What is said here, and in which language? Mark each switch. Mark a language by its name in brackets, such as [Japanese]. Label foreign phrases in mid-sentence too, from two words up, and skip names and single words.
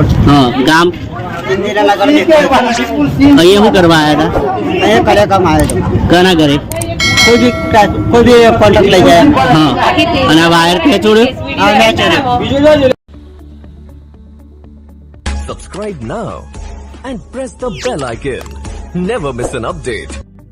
[Hindi] हाँ गांव [Gujarati] અહીંયા શું કરવા આવ્યા હતા? અહીંયા કરે કામ આવ્યા છે। ઘણા ઘરે કોઈ બી કોન્ટ્રાક્ટ લઈ જાય। હા અને આ વાયર કે છોડ્યો? હા મેં છોડ્યો। [English] Subscribe now and press the bell icon. Never miss an update.